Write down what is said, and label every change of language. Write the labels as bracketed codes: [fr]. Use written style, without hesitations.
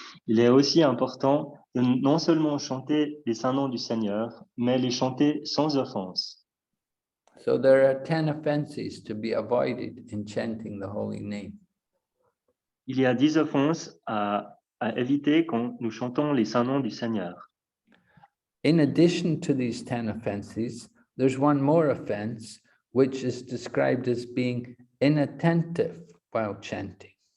[fr] Il est aussi important de non seulement chanter les saints noms du Seigneur, mais les chanter sans offense. [en] So there are 10 offenses to be avoided in chanting the holy name. [fr] Il y a 10 offenses à éviter quand nous chantons les saints noms du Seigneur. [en] In addition to these 10 offenses, there's one more offense, which is described as being inattentive while chanting.